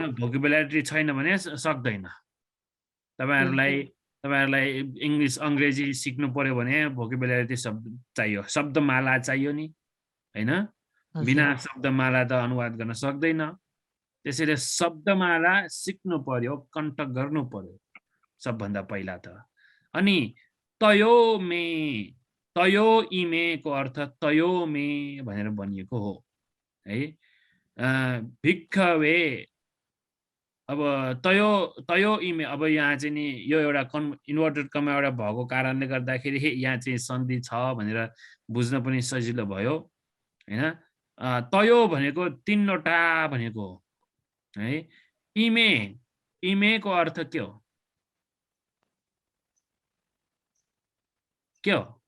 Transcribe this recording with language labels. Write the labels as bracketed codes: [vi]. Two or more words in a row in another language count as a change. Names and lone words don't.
[ne] भोक्याबुलारिटी छैन भने सक्दैन। तपाईहरुलाई इंग्लिश अंग्रेजी सिक्नु पर्यो भने भोक्याबुलारिटी शब्द चाहियो, शब्दमाला चाहियो नि हैन। बिना शब्दमाला त अनुवाद गर्न सक्दैन। त्यसैले शब्दमाला सिक्नु पर्यो, कण्ठ गर्नु पर्यो सबभन्दा पहिला त। अनि [pi] तयो इमे [ne] को अर्थ [pi] तयो मे [ne] भनेर भनिएको हो है। [pi] भिक्खवे अब तयो इमे, [ne] अब यहाँ चाहिँ नि यो एउटा इन्भर्टेड कमा एउटा भएको कारणले गर्दाखेरि यहाँ चाहिँ सन्धि छ भनेर बुझ्न पनि सजिलो भयो हैन। तयो भनेको 3 वटा भनेको हो है। इमे को अर्थ के हो? के हो?